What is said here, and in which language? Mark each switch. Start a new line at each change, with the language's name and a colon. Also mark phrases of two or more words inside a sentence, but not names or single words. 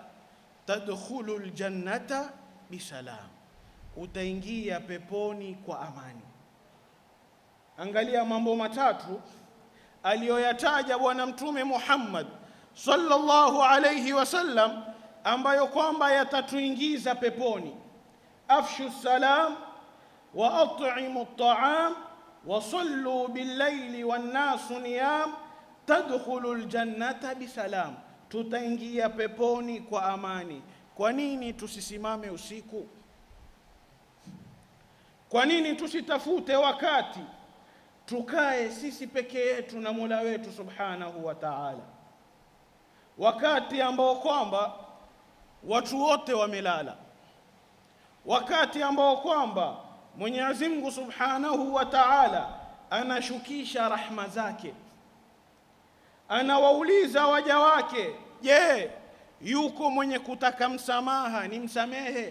Arabic: تدخلوا الجنة بسلام,
Swahili: utaingia peponi kwa amani. Angalia mambo matatu aliyoyataja bwana mtume Muhammad
Arabic: صلى الله عليه وسلم
Swahili: ambayo kwamba yatatuingiza peponi:
Arabic: أفشوا السلام وأطعموا الطعام وصلوا بالليل والناس نيام تدخلوا الجنة بسلام,
Swahili: tutaingia peponi kwa amani. Kwa nini tusisimame usiku? Kwa nini tusitafute wakati tukae sisi peke yetu na Mola wetu
Arabic: سبحانه وتعالى,
Swahili: wakati ambao kwamba watu wote wamelala, wakati ambao kwamba Mwenyezi Mungu
Arabic: سبحانه وتعالى
Swahili: anashukisha rahma zake, anawauliza waja wake, je, yuko mwenye kutaka msamaha nimsamehe?